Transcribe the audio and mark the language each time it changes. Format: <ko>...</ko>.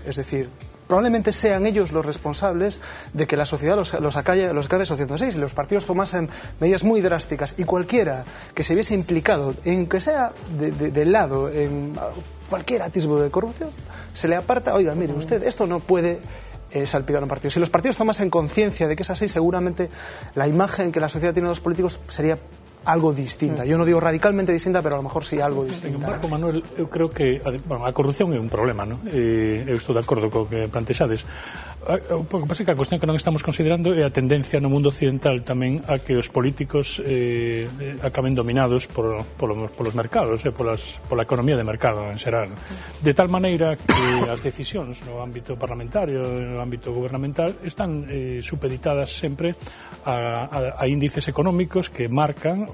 <es>Es decir, probablemente sean ellos los responsables de que la sociedad los acabe asociando así. Si los partidos tomasen medidas muy drásticas y cualquiera que se viese implicado, en que sea del lado, en cualquier atisbo de corrupción, se le aparta, oiga, mire usted, esto no puede salpicar a un partido. Si los partidos tomasen conciencia de que es así, seguramente la imagen que la sociedad tiene de los políticos sería algo distinta. Yo no digo radicalmente distinta, pero a lo mejor sí algo distinta.</es> <gl>Marco Manuel, eu creo que a corrupción é un problema, non? Eu estou de acordo co que plantexades. O que pasa é que a cuestión que non estamos considerando é a tendencia no mundo occidental tamén a que os políticos acaben dominados polos mercados, pola economía de mercado en xeral. De tal maneira que as decisións no ámbito parlamentario, no ámbito gubernamental, están supeditadas sempre a índices económicos que marcan</gl>